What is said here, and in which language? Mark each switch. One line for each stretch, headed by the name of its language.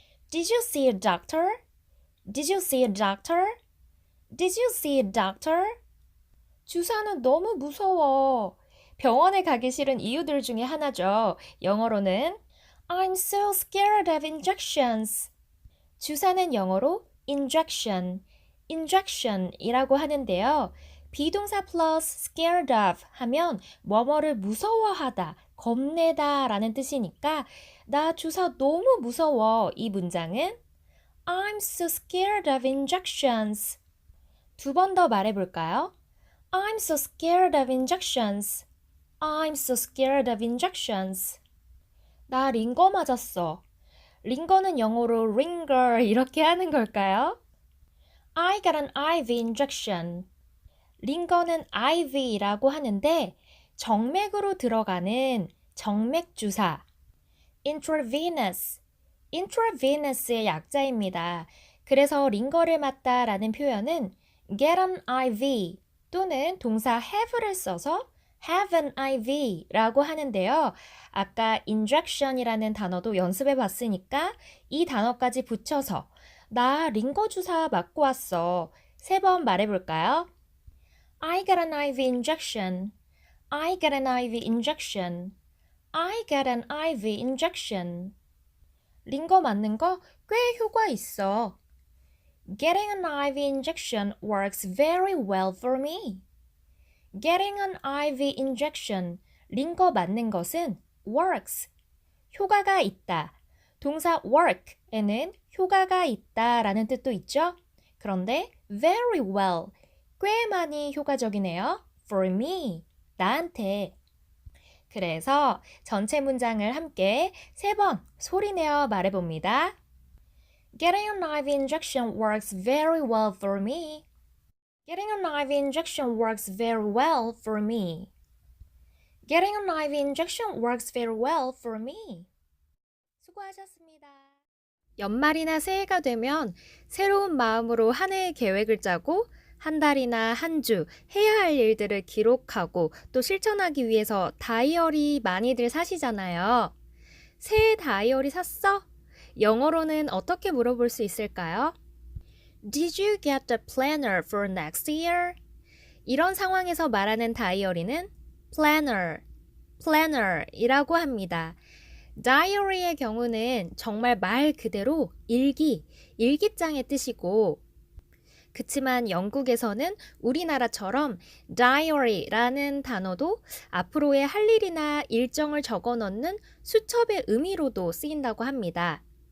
English: Did you see a doctor? Did you see a doctor? Did you see a doctor?
Korean: 주사는 너무 무서워. 병원에 가기 싫은 이유들 중에 하나죠. 영어로는
English: I'm so scared of injections.
Korean: 주사는 영어로 injection, injection이라고 하는데요. 비동사 플러스 scared of 하면 뭐뭐를 무서워하다, 겁내다 라는 뜻이니까 나 주사 너무 무서워. 이 문장은
English: I'm so scared of injections.
Korean: 두 번 더 말해볼까요?
English: I'm so scared of injections. I'm so scared of injections.
Korean: 나 링거 맞았어. 링거는 영어로 ringer 이렇게 하는 걸까요?
English: I got an IV injection.
Korean: 링거는 IV라고 하는데 정맥으로 들어가는 정맥 주사. intravenous. intravenous의 약자입니다. 그래서 링거를 맞다라는 표현은 get an IV 또는 동사 have를 써서 have an IV라고 하는데요. 아까 injection이라는 단어도 연습해 봤으니까 이 단어까지 붙여서 나 링거 주사 맞고 왔어. 3번 말해볼까요?
English: I got an IV injection. I got an IV injection. I got an IV injection.
Korean: 링거 맞는 거 꽤 효과 있어.
English: Getting an IV injection works very well for me. Getting an IV injection,
Korean: 링거 맞는 것은 works, 효과가 있다. 동사 work에는 효과가 있다 라는 뜻도 있죠. 그런데 very well, 꽤 많이 효과적이네요.
English: For me,
Korean: 나한테. 그래서 전체 문장을 함께 3번 소리내어 말해봅니다.
English: Getting an IV injection works very well for me. Getting an IV injection works very well for me. Getting an IV injection works very well for me.
Korean: 수고하셨습니다. 연말이나 새해가 되면 새로운 마음으로 한 해의 계획을 짜고 한 달이나 한 주 해야 할 일들을 기록하고 또 실천하기 위해서 다이어리 많이들 사시잖아요. 새해 다이어리 샀어? 영어로는 어떻게 물어볼 수 있을까요?
English: Did you get the planner for next year?
Korean: 이런 상황에서 말하는 다이어리는 planner이라고 합니다. 다이어리의 경우는 정말 말 그대로 일기장의 뜻이고 그치만 영국에서는 우리나라처럼 diary라는 단어도 앞으로의 할 일이나 일정을 적어 넣는 수첩의 의미로도 쓰인다고 합니다.